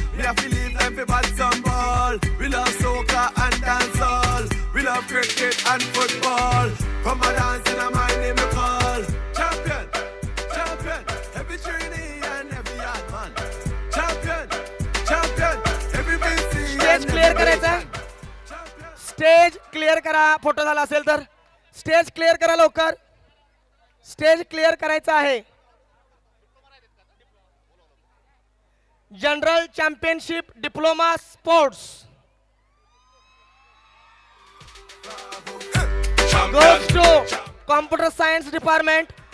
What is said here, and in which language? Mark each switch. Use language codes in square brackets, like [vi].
[en] We have to leave them for bad some ball. We love soccer and dancehall. We love cricket and football. Come a dance in a my name we call. Champion, champion. Every trainee and every yard man. Champion, champion. Every busy [mr] Stage clear करायचा. Stage clear करा. Photo झाला असेल तर stage clear करा लवकर. Stage clear करायचं आहे. [en] General championship diploma sports goes to computer science department.